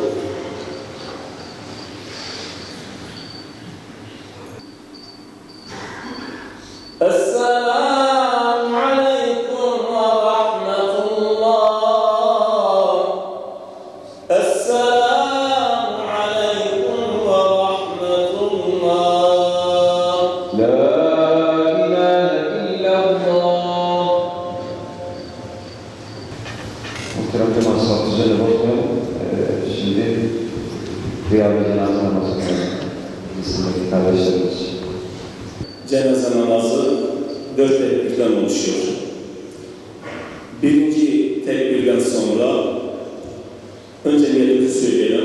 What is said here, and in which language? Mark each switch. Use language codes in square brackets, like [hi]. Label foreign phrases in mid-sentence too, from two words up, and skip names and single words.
[ar] السلام عليكم ورحمة الله. السلام عليكم ورحمة الله. لا إله إلا الله. [tr] Muhterem cemaat düzenle başlayalım. Şimdi Rüyâ-i Cenaze namazı Müslüman kardeşlerimiz. Cenaze namazı 4 tekbirden oluşuyor. Birinci tekbirden sonra önce niyetimizi söyleyelim.